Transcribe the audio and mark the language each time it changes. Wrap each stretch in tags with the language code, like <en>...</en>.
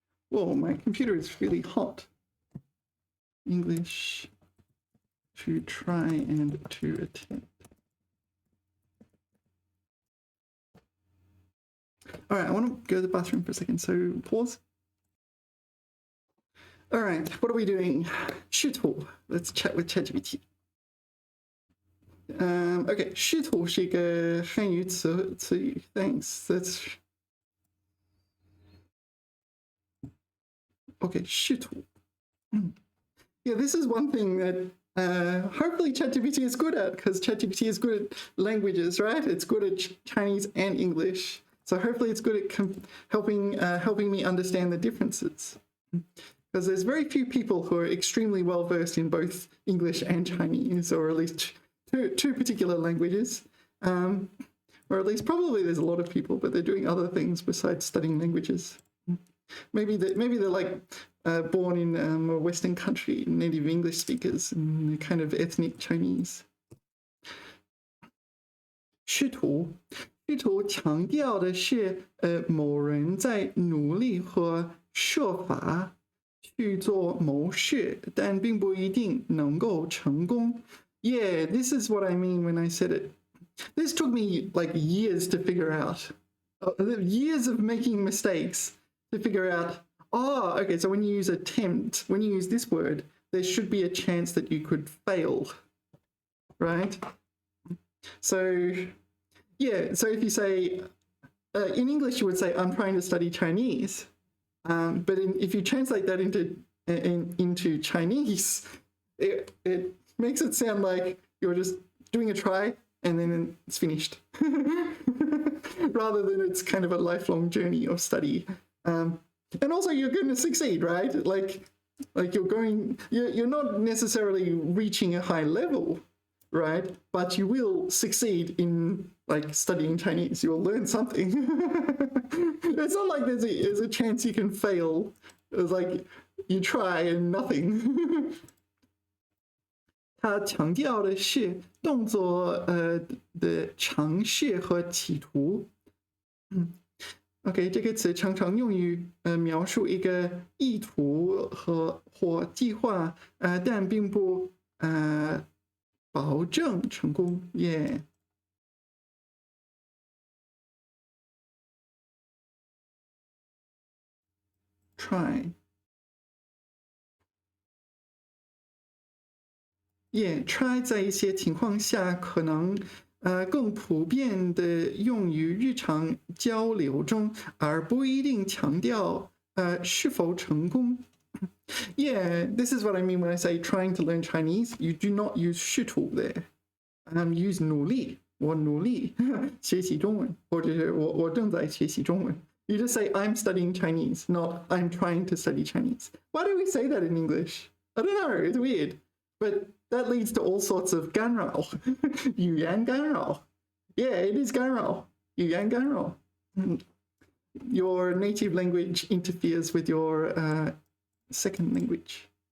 <en>Whoa, my computer is really hot. English to try and to attempt. All right, I want to go to the bathroom for a second, so pause. All right, what are we doing? 虚图.Let's chat with ChatGPT.</en> <zh>Okay, 虚图是一个汉语词语.</zh> <en>Thanks. That's okay. 虚图. Yeah, this is one thing that hopefully ChatGPT is good at, because ChatGPT is good at languages, right? It's good at Chinese and English. So hopefully it's good at helping me understand the differences. Because there's very few people who are extremely well versed in both English and Chinese, or at least two particular languages. Or at least probably there's a lot of people, but they're doing other things besides studying languages. Maybe they're like born in a Western country, native English speakers, and they're kind of ethnic Chinese.</en> <zh>虚图强调的是某人在努力和设法去做某事，但并不一定能够成功.</zh> <en>Yeah, this is what I mean when I said it. This took me like years to figure out. Years of making mistakes to figure out, oh, okay, so when you use attempt, when you use this word, there should be a chance that you could fail, right? So, yeah, so if you say, in English you would say, I'm trying to study Chinese. But if you translate that into Chinese, it makes it sound like you're just doing a try and then it's finished. Rather than it's kind of a lifelong journey of study. And also you're going to succeed, right? Like you're not necessarily reaching a high level, right? But you will succeed in like studying Chinese. You'll learn something. It's not like there's a chance you can fail. It's like you try and nothing.</en> <zh>他强调的是动作的尝试和企图。 OK， 这个词常常用于描述一个意图或计划，但并不保证成功。</zh> <en>Yeah. Try.</en> <zh>try 在一些情况下可能更普遍的用于日常交流中，而不一定强调是否成功。</zh> <en>Yeah, this is what I mean when I say trying to learn Chinese. You do not use 试图 there.</en> <zh>Use 努力，我努力学习中文，或者是我正在学习中文。</zh> <en>You just say I'm studying Chinese, not I'm trying to study Chinese. Why do we say that in English? I don't know, it's weird. But that leads to all sorts of</en> <zh>干扰，语言干扰。</zh> <en>Yeah, it is</en> <zh>干扰，语言干扰。</zh> <en>Your native language interferes with your second language.</en>